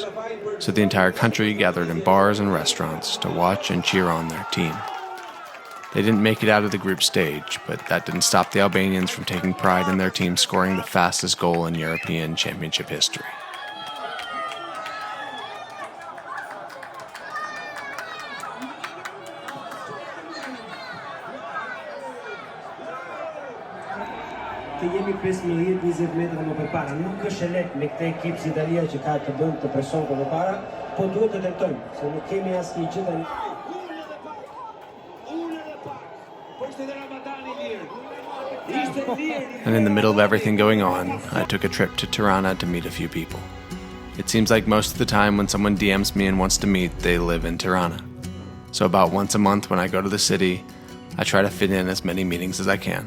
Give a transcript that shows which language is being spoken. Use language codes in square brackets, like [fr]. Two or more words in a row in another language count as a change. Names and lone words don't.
[en] So the entire country gathered in bars and restaurants to watch and cheer on their team. They didn't make it out of the group stage, but that didn't stop the Albanians from taking pride in their team scoring the fastest goal in European Championship history. [sq] Të jemi 15-20 metra më përpara. Nuk është e lehtë me këtë ekip si Italia që ka të bëjë të presion për përpara, po duhet të tentojmë, se nuk kemi asnjë gjë tani. [en] And in the middle of everything going on, I took a trip to Tirana to meet a few people. It seems like most of the time when someone DMs me and wants to meet, they live in Tirana. So about once a month when I go to the city, I try to fit in as many meetings as I can.